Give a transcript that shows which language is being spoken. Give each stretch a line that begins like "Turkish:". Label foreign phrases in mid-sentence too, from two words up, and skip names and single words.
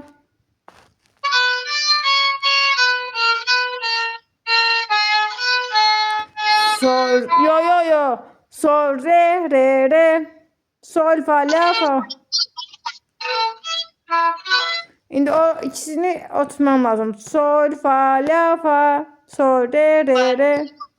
Azerbaijani: Sol yo yo yo. Sol re re re. Sol fa la fa. İndi o ikisini oturtmam lazım. Sol fa la fa. Sol re re re.